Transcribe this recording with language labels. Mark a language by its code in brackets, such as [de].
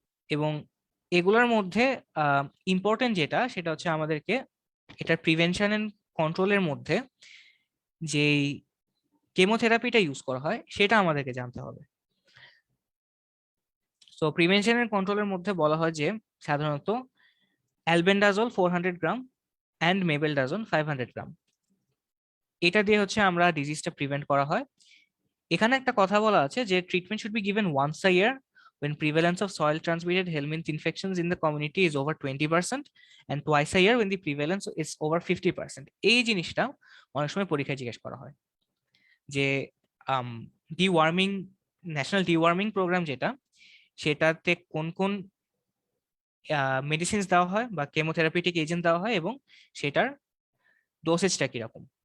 [bn] এবং এগুলোর মধ্যে ইম্পর্টেন্ট যেটা, সেটা হচ্ছে আমাদেরকে এটার প্রিভেনশন এন্ড কন্ট্রোলের মধ্যে যেই কেমোথেরাপিটা ইউজ করা হয়, সেটা আমাদেরকে জানতে হবে। সো প্রিভেনশন এন্ড কন্ট্রোলের মধ্যে বলা হয় যে সাধারণত অ্যালবেন্ডাজোল 400 গ্রাম অ্যান্ড মেবেলডাজোল 500 গ্রাম, এটা দিয়ে হচ্ছে আমরা ডিজিজটা প্রিভেন্ট করা হয়। এখানে একটা কথা বলা আছে যে [en] Treatment should be given once a year when prevalence of soil transmitted helminth infections in the community is over 20% and twice a year when the prevalence is over 50%. [bn] এই জিনিসটা অনেক সময় পরীক্ষায় জিজ্ঞেস করা হয় যে ডিওয়ার্মিং, ন্যাশনাল ডিওয়ার্মিং প্রোগ্রাম যেটা, সেটাতে কোন কোন মেডিসিনস দেওয়া হয় বা কেমোথেরাপিউটিক এজেন্ট দেওয়া হয়, এবং সেটার ডোসেজটা কিরকম।